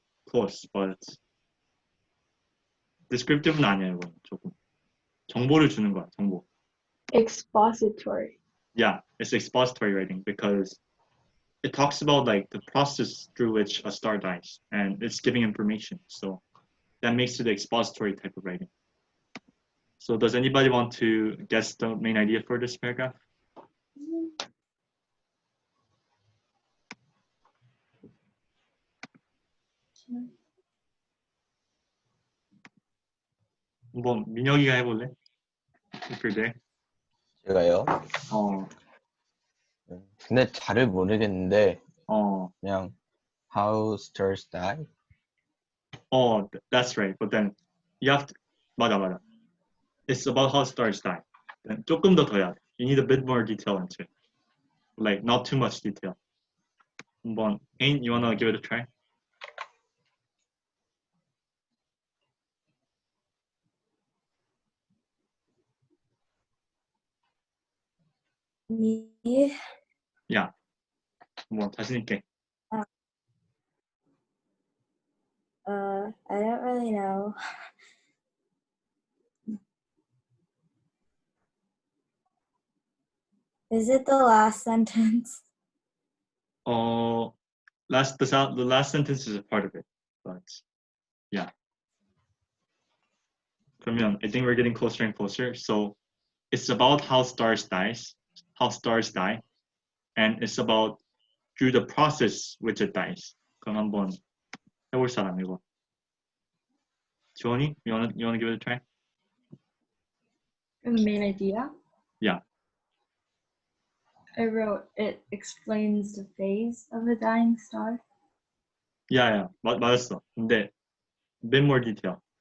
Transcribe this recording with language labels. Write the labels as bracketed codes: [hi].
[en] Close, but [ko] descriptive는 아니에요, 이건 조금. 정보를 주는 거야, 정보. [en] Expository. Yeah, it's expository writing because it talks about like the process through which a star dies and it's giving information. So that makes it the expository type of writing. So does anybody want to guess the main idea for this paragraph? [ko] 한번 민혁이가 해볼래? [en] If you're there. [ko] 제가요? 근데 잘을 모르겠는데 그냥 [en] how stars die? That's right. But then you have to [ko] 맞아. [en] It's about how stars die. [ko] Then 조금 더 해야 돼. [en] You need a bit more detail into it. Like not too much detail. 한번 Ain, you wanna give it a try? [ko] Yeah. 한번 자신 있게. [en] I don't really know. Is it the last sentence? The last sentence is a part of it, but yeah. 그러면 I think we're getting closer and closer. So it's about how stars die, and it's about through the process which it dies. [ko] 그럼 한번 해볼 사람 이거. [en] 지원이, you wanna give it a try? The main idea? Yeah. I wrote it explains the phase of a dying star. [ko] Yeah. 맞았어. [en] 근데 bit more detail.